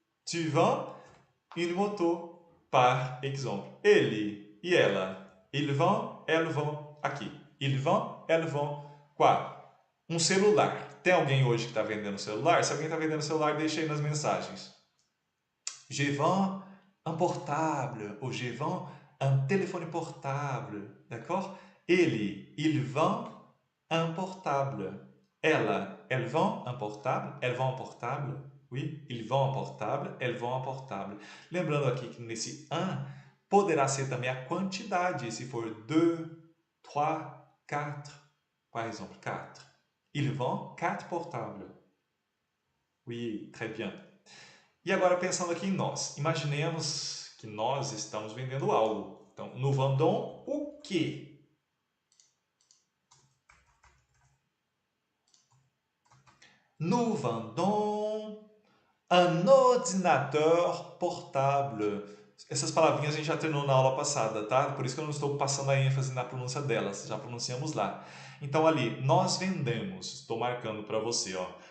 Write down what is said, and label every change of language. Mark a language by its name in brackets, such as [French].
[French] Tu vends une moto. Par exemple. [Portuguese] Ele e ela. [French] Il vend, elle vend. aqui. Ils vont, elles vont. Quoi? [Portuguese] Um celular. Tem alguém hoje que está vendendo celular? Se alguém está vendendo celular, deixa aí nas mensagens. [French] Je vends un portable. Ou je vends un téléphone portable. D'accord? Ele, il vend un portable. Ela, elle vend un portable. Elle vend un portable. Oui, il vend un portable. Elle vend un portable. [Portuguese] Lembrando aqui que nesse un poderá ser também a quantidade. Se for 2, 3, 4. Par exemple, 4. [French] Il vend 4 portables. Oui, très bien. [Portuguese] E agora pensando aqui em nós. Imaginemos que nós estamos vendendo algo. Então, [French] nous vendons [Portuguese] o quê? [French] Nous vendons un ordinateur portable. [Portuguese] Essas palavrinhas a gente já treinou na aula passada, tá? Por isso que eu não estou passando a ênfase na pronúncia delas. Já pronunciamos lá. Então, ali, nós vendemos. Estou marcando para você, ó.